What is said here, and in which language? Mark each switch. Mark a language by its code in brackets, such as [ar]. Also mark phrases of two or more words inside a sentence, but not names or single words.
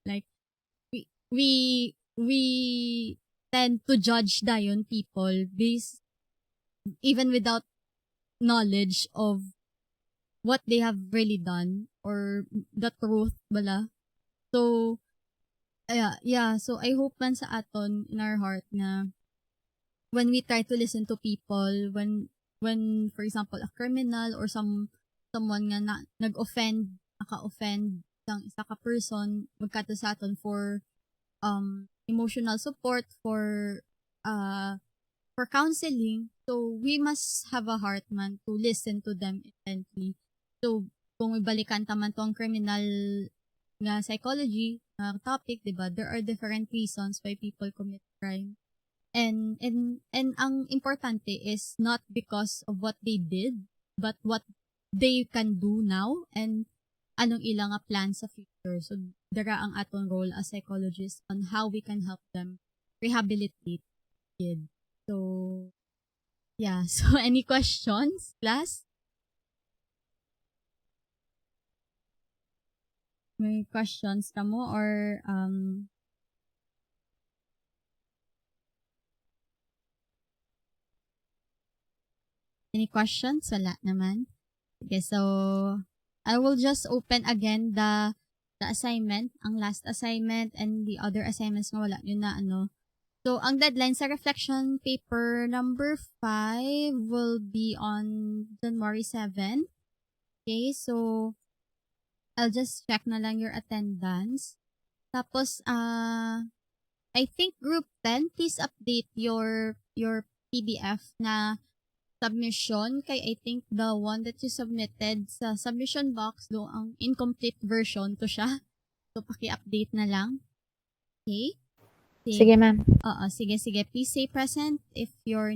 [en] Like, we tend to judge dayon people based even without knowledge of what they have really done or the truth bala. So so I hope [hil] man sa aton [en] in our heart na when we try to listen to people, when for example a criminal or someone [hil] nga nag-offend, naka-offend sang isa ka person, magkato sa aton [en] for emotional support, for counseling. So we must have a heart man to listen to them intently. [hil] So kung ibalikan taman tong criminal nga psychology topic, diba, [en] there are different reasons why people commit crime. And ang importante is not because of what they did, but what they can do now and [hil] anong ilang [en] plans sa future. So [hil] dara ang aton [en] role as psychologists on how we can help them rehabilitate kids. So yeah, so any questions, class? [hil] May questions ka mo or [en] any questions? [hil] Wala naman. [en] Okay, so I will just open again the assignment, ang last assignment and the other assignments [hil] nga wala yun na [en] So, ang deadline sa reflection paper number 5 will be on January 7. Okay, so I'll just check na lang your attendance. Tapos, I think group 10, please update your PDF na submission kay I think the one that you submitted sa submission box do ang incomplete version to siya. [hil] So, paki-update na lang. Okay? Sige, ma'am. Sige. [en] Please say present if you're